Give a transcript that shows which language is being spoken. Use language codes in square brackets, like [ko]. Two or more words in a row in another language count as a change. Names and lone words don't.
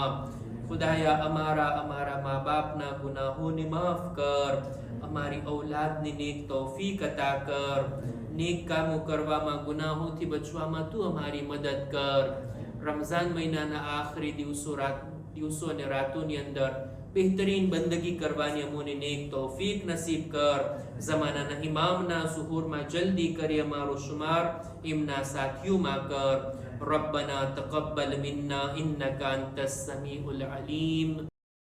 [gu] ખુદાયા અમારા મા બાપના ગુનાહોને માફ કર, અમારી ઔલાદને નેક તૌફીક અતા કર, નેક કામો કરવામાં, ગુનાહોથી બચવામાં તું અમારી મદદ કર. રમઝાન મહિનાના આખરી દિવસો અને રાતોની અંદર બેહતરીન બંદગી કરવાની અમોને નેક તૌફીક નસીબ કર જમાનાના ઇમામના સુહૂરમાં જલ્દી કરે અમારો શુમાર એમના સાથીઓ માં કર [ar] ربنا تقبل منا إنك أنت السميع العليم.